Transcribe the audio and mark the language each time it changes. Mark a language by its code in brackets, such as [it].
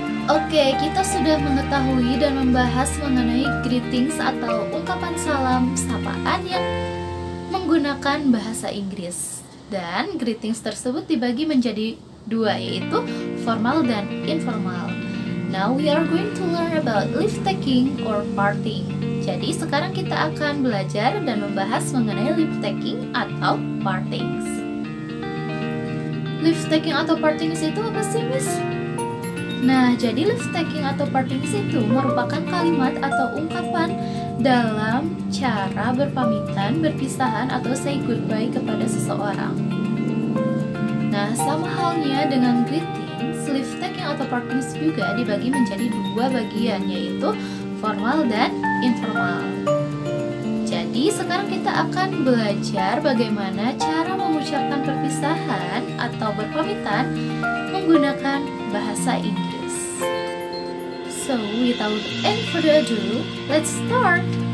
[id] Oke, kita sudah mengetahui dan membahas mengenai greetings atau ungkapan salam sapaan yang menggunakan bahasa Inggris. Dan greetings tersebut dibagi menjadi dua, yaitu formal dan informal. [en] Now we are going to learn about leave taking or parting. [id] Jadi sekarang kita akan belajar dan membahas mengenai leave taking atau partings. Leave taking atau partings itu apa sih, Miss? Nah, jadi leave taking atau partings itu merupakan kalimat atau ungkapan dalam cara berpamitan, berpisahan, atau [en] say goodbye [id] kepada seseorang. Nah, sama halnya dengan greetings, leave taking atau partings juga dibagi menjadi dua bagian, yaitu formal dan informal. Jadi, sekarang kita akan belajar bagaimana cara mengucapkan perpisahan atau berpamitan menggunakan bahasa Inggris. [en] So, without any further ado, let's start.